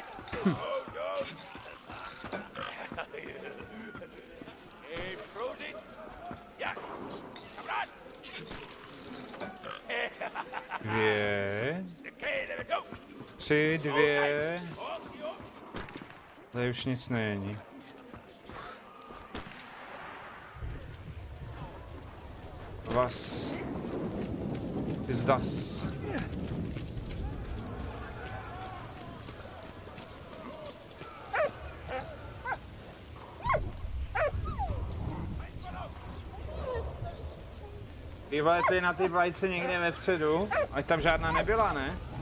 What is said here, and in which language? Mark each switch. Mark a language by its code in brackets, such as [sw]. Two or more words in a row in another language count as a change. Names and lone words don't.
[cs] Dvě. 3, 2. Tady už nic není. [de] Was. Was ist das? [cs] Býváte na ty vlajce někde vepředu, ať tam žádná nebyla, ne?